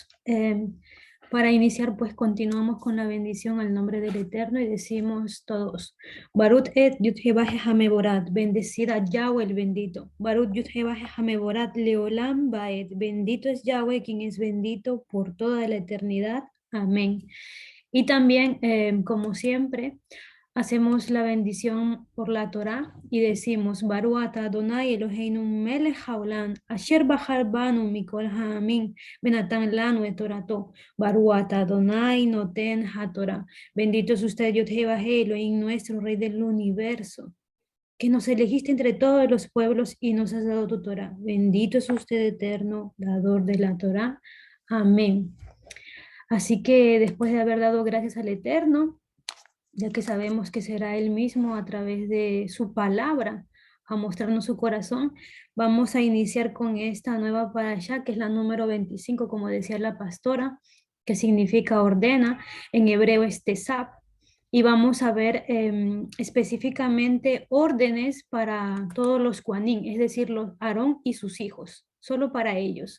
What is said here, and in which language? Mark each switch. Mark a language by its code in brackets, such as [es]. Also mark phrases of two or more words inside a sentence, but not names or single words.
[es] Para iniciar, pues continuamos con la bendición al nombre del Eterno y decimos todos, [he] ברוך את יהוה המבורך, [es] bendecida Yahweh el bendito. [he] ברוך יהוה המבורך לעולם ועד, [es] bendito es Yahweh quien es bendito por toda la eternidad. Amén. Y también, como siempre, hacemos la bendición por la Torá y decimos, [he] ברוך אתה אדוני אלוהינו מלך העולם, אשר בחר בנו מכל העמים, ונתן לנו את תורתו, ברוך אתה אדוני נותן התורה. [es] Bendito es usted, Yod-Heh-Vah-Heh, Elohim nuestro, Rey del universo, que nos elegiste entre todos los pueblos y nos has dado tu Torá. Bendito es usted, eterno, dador de la Torá. Amén. Así que después de haber dado gracias al Eterno, ya que sabemos que será Él mismo a través de su palabra a mostrarnos su corazón, vamos a iniciar con esta nueva parashá, que es la número 25, como decía la pastora, que significa ordena, en hebreo es tesap, y vamos a ver específicamente órdenes para todos los Kohanim, es decir, los Aarón y sus hijos, solo para ellos.